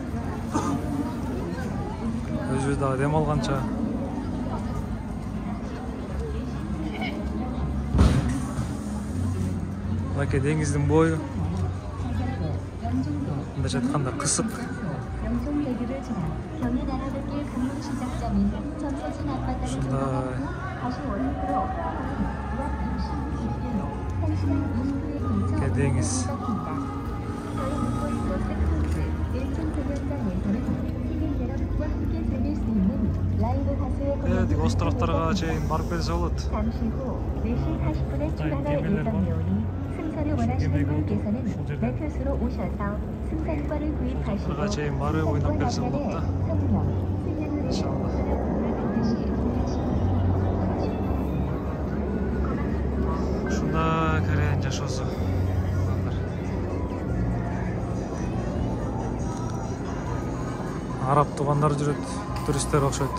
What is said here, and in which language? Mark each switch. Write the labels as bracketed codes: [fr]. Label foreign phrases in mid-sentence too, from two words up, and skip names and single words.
[ky] Өзүбүз дагы дем алганча. Мынакей деңиздин бою. Мындайча айтканда кысык. Deniz. Evet, островтарға чейин барып келсе болот. [ko] 잠시 후 4시 40분에 출발할 예정이오니 승선을 원하시는 분께서는 매표소로 오셔서 승선권을 구입하시고 [ky] островға чейин барып ойнап келсе болот да. Иншалла. Ушунда керен жашоосу. Араб тугандар жүрөт, туристтер окшойт.